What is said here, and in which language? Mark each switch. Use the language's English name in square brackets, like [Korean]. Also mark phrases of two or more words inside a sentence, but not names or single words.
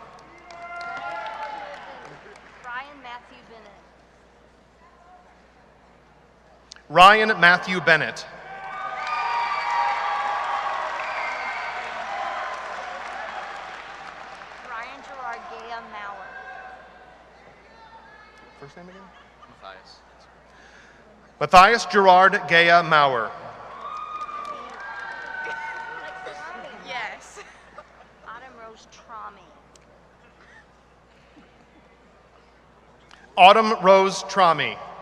[English] Ryan Matthew Bennett. Ryan Matthew Bennett. Ryan Gerard Gaya Mauer. First name again? Matthias. Matthias Gerard Gaya Mauer. Yes. Autumn Rose Trami. Autumn Rose Trami.